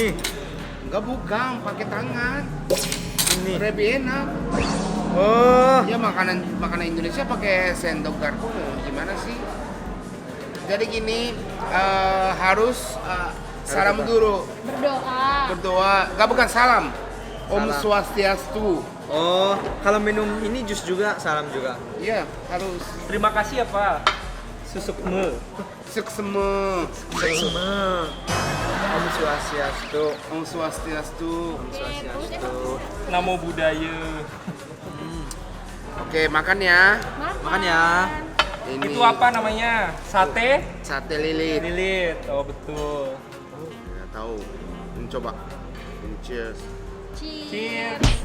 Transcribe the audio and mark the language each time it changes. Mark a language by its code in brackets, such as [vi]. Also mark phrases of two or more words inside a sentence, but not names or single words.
[id] Enggak, bukan, pakai tangan. Ini. Lebih enak. Oh. Ya makanan Indonesia pakai sendok garpu. Gimana sih? Jadi gini, harus salam dulu. Berdoa. Enggak, bukan salam. Om Salam. Swastiastu. Oh, kalau minum ini jus juga salam juga. Iya, harus. Terima kasih ya Pak. Susukme. Sukseme. Semua. [ban] Om Swastiastu. Om Swastiastu. Om Swastiastu. [pi] Namo Buddhaya. [id] Oke, makan ya. Makan ya. Ini Itu apa namanya? Sate? sate lilit. Lilit. Oh betul. Ya, tahu. Ini coba. Ini cheers. Cheers.